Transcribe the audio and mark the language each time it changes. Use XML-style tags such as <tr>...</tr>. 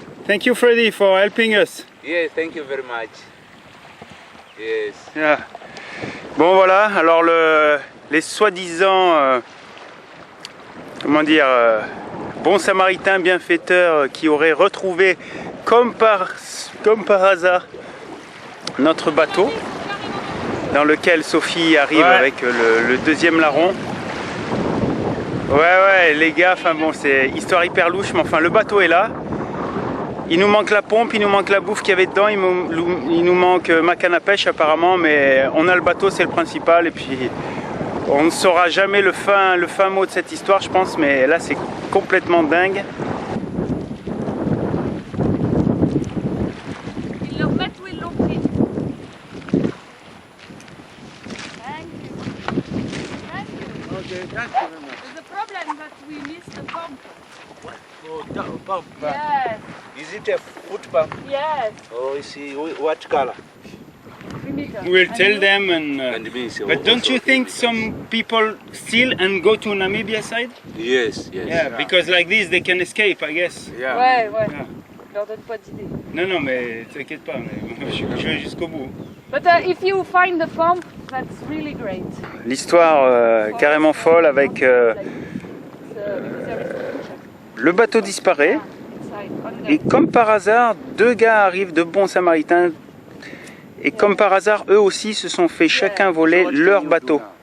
<en>Thank you Freddy for helping us. Yeah, thank you very much. Yes. Yeah.</en> <fr>Bon voilà, alors les soi-disant, comment dire, bons samaritains bienfaiteurs qui auraient retrouvé comme par hasard notre bateau dans lequel Sophie arrive avec le deuxième larron. Ouais les gars, enfin bon, c'est histoire hyper louche, mais enfin le bateau est là. Il nous manque la pompe, il nous manque la bouffe qu'il y avait dedans, il nous manque ma canne à pêche apparemment, mais on a le bateau, c'est le principal. Et puis on ne saura jamais le fin mot de cette histoire, je pense, mais là c'est complètement dingue. Ils le remettent où ils l'ont pris.</fr> <en>Okay, thank you very much. The problem that we missed the pump. Oh, pump. Yes, Is it a foot pump? yes. Oh, I see. What color? We'll tell them, And me, so but don't you also- think some people steal and go to Namibia side? Yes, yes. Yeah, because like this they can escape, I guess. Yeah.</en> <fr>Ouais.</fr> <en>Yeah.</en> <fr>Leur donne pas d'idée. Non, mais t'inquiète pas, mais je vais jusqu'au bout.</fr> <en>But if you find the pump, that's really great.</en> <fr>L'histoire carrément folle avec le bateau disparaît et comme par hasard, deux gars arrivent, de bons samaritains, et comme par hasard, eux aussi se sont fait chacun voler leur bateau.</fr>